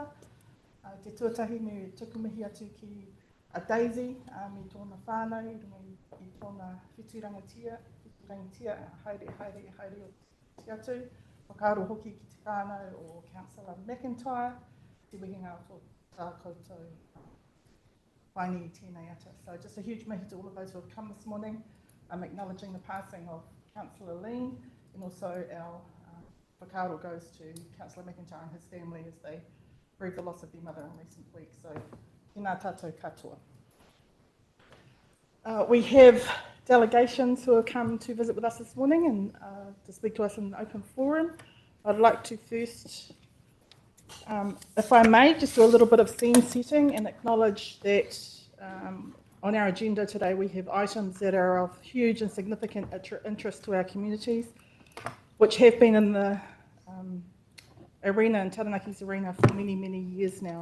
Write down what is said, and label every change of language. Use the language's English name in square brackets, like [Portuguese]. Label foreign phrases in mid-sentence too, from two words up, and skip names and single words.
[Māori] Te tuatahi me tukumihi atu ki a Daisy, me tōna whānau, i tōna whiturangatia, haere o te atu. Whakaaro hoki ki te whānau o Councillor McIntyre, te wehenga o tō tā koutou whaini I tēnei ata. [English] So just a huge mihi to all of those who have come this morning. I'm acknowledging the passing of Councillor Lean, and also our whakaaro goes to Councillor McIntyre and his family as they grieve the loss of their mother in recent weeks. So, [Māori] tēnā tātou katoa. [English] We have delegations who have come to visit with us this morning and to speak to us in an open forum. I'd like to first, if I may, just do a little bit of scene setting and acknowledge that on our agenda today we have items that are of huge and significant interest to our communities, which have been in the arena, in Taranaki's arena, for many, many years now.